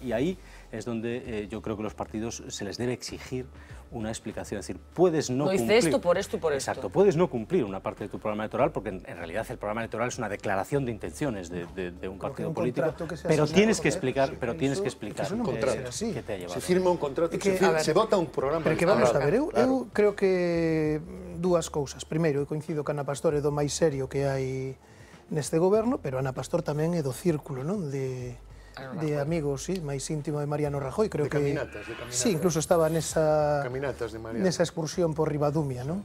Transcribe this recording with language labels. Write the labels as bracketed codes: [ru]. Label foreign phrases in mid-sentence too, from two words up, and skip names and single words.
[es] Y ahí es donde yo creo que los partidos se les debe exigir una explicación, es decir, puedes no cumplir... hice esto por esto y por esto. Exacto, puedes no cumplir una parte de tu programa electoral porque en realidad el programa electoral es una declaración de intenciones de un partido político, pero tienes que explicar, es un contrato, que te ha llevado. Se firma un contrato, se vota un programa electoral. [gl] Pero que vamos a ver, eu creo que dúas cousas. Primeiro, eu coincido que Ana Pastor é do máis serio que hai neste goberno, pero Ana Pastor tamén é do círculo, non? De amigos, sí, máis íntimo de Mariano Rajoy, creo que... Caminatas. Sí, incluso estaba nesa excursión por Ribadumia, non?